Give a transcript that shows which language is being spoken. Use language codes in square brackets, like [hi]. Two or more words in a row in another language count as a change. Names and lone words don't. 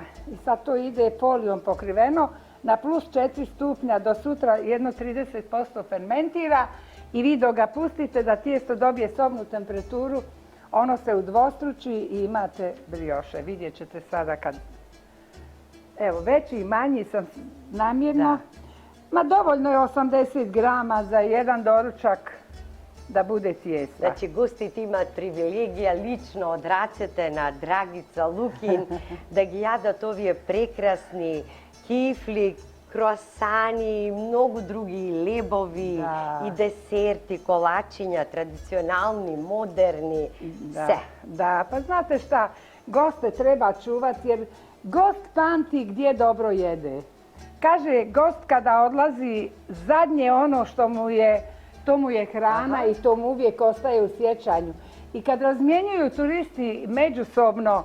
[hr] I sad to ide folijom pokriveno na plus 4 stupnja do sutra jedno 30% fermentira i vi dok ga pustite da tijesto dobije sobnu temperaturu, ono se udvostruči i imate brioše. Vidjet ćete sada kad... Evo, veći i manji sam namjerno. Ma dovoljno je 80 grama za jedan doručak da bude tijesta. [mk] Значи, гостите имаат привилегија лично од рацете на Драгица Лукин да ги јадат овие прекрасни кифли, круасани и многу други лебови и десерти, колачиња, традиционални, модерни, се. [hr] Da, pa znate šta, goste treba čuvati jer gost pamti gdje dobro jede. Kaže, gost kada odlazi, zadnje ono što mu je, to mu je hrana i to mu uvijek ostaje u sjećanju. I kad razmjenjuju turisti međusobno